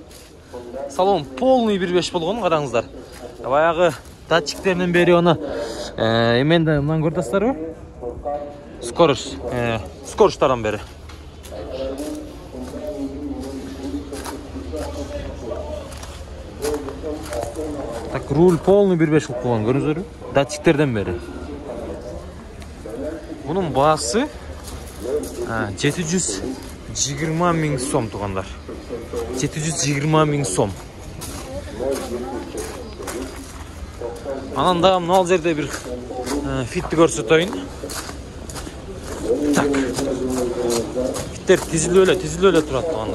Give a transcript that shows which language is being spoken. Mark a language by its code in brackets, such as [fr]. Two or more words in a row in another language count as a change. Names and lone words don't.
[ky] Салон полный 1.5 болгон, караңыздар. Баягы датчиктеринен бери аны эменде мындан көрдүңүздарбы? Скоросттардан бери. Так, руль полный 1.5 кылып койгон, көрдүңүздөрбү? Датчиктерден бери. Мунун баасы 720 миң сом туугандар. 720 ming сом. Анан дагы мына жерде бир фитти көрсөтөйүн. Так. Фиттер тизилип эле турат туугандар.